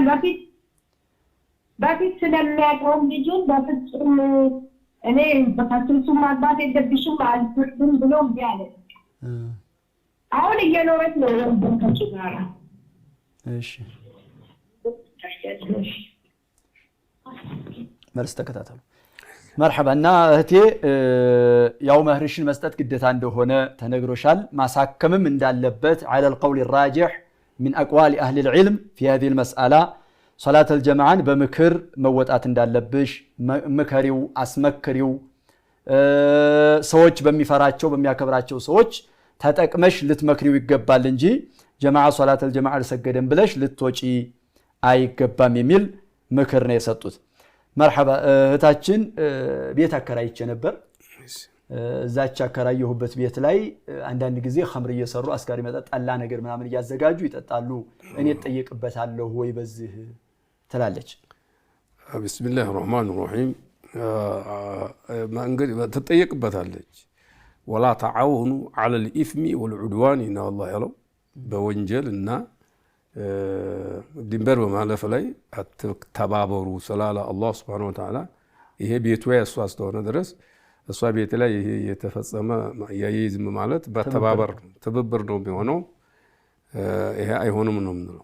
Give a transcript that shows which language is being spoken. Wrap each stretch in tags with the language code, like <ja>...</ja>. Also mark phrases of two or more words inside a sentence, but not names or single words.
<am>በፊት ስለሚያውቀውም ልጁን በፍጹም እኔ በፍጹም ማግባት የለብሽም አልፈቅድም ብሎ እምቢ አለ። አሁን እየኖረች ነው ወንድሞቹ ጋር። እሺ መልስ ተከታተሉ። መርሐባ። እና እህቴ ያው መህርሽን መስጠት ግዴታ እንደሆነ ተነግሮሻል። ማሳከምም እንዳለበት</am> <ar>على القول الراجح من اقوال اهل العلم في هذه المساله صلاه الجماعه</ar> <am>በምክር መወጣት እንዳለብሽ ምከሪው፣ አስመክሪው። ሰዎች በሚፈራቸው በሚያከብራቸው ሰዎች ተጠቅመሽ ልትመክሪው ይገባል እንጂ ጀማዓ ሶላት الجماعه አልሰገደም ብለሽ ልትወጪ አይገባም የሚል ምክር ነው የሰጡት። መርሐባ። እህታችን ቤት አከራይቼ ነበር። እዛች አከራየሁበት ቤት ላይ አንዳንድ ጊዜ ኸምር እየሰሩ አስካሪ መጠጥ ጠላ ነገር ምናምን እያዘጋጁ ይጠጣሉ። እኔ እጠየቅበታለሁ ወይ በዚህ ትላለች።</am> <ar>بسم الله الرحمن الرحيم</ar> <am>እንግዲህ ትጠየቅበታለች።</am> <ar>ولا تعاونوا على الإثم والعدوان إن الله</ar> <am>ያለው በወንጀልና ድንበር በማለፍ ላይ ተባበሩ ስላለ አላህ</am> <ar>سبحانه وتعالى</ar> <am>ይሄ ቤቱ ያሷ ስለሆነ ድረስ እሷ ቤት ላይ ይሄ የተፈጸመ ያይዝም ማለት በተባበር ትብብር ነው የሚሆነው። ይሄ አይሆንም ነው የምንለው።</am>